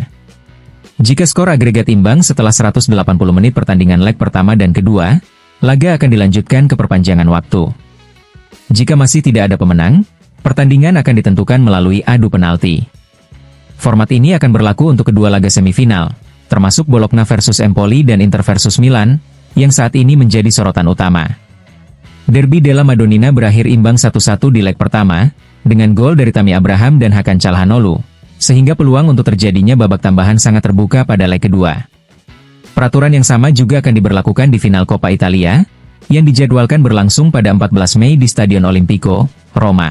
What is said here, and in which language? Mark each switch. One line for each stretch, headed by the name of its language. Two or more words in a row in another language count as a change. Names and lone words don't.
Indonesian: Jika skor agregat imbang setelah 180 menit pertandingan leg pertama dan kedua, laga akan dilanjutkan ke perpanjangan waktu. Jika masih tidak ada pemenang, pertandingan akan ditentukan melalui adu penalti. Format ini akan berlaku untuk kedua laga semifinal, termasuk Bologna versus Empoli dan Inter versus Milan, yang saat ini menjadi sorotan utama. Derby della Madonnina berakhir imbang 1-1 di leg pertama, dengan gol dari Tammy Abraham dan Hakan Calhanoglu, sehingga peluang untuk terjadinya babak tambahan sangat terbuka pada leg kedua. Peraturan yang sama juga akan diberlakukan di final Coppa Italia, yang dijadwalkan berlangsung pada 14 Mei di Stadion Olimpico, Roma.